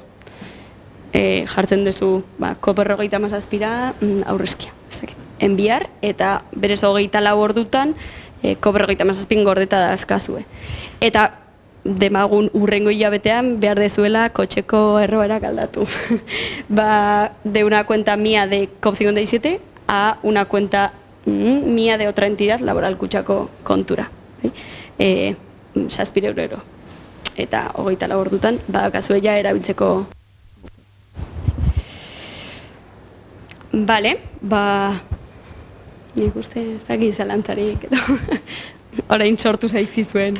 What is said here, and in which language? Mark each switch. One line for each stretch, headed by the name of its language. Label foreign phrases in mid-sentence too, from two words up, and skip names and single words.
Basque: Jartzen duzu COP57 aurrezkia. Enbiar, eta berez 24 ordutan COP57 gordeta dazkazue. Eta demagun urrengo hilabetean behar dezuela kotxeko erroerak aldatu.
Spanish: De una cuenta mía de COP57 a una cuenta mía de otra entidad laboral
Basque: kutxako kontura. 7 euro. Eta 24 ordutan badakazue ja erabiltzeko. Bale, nik uste ez dakit zalantzarik, orain sortu zaizkizuen.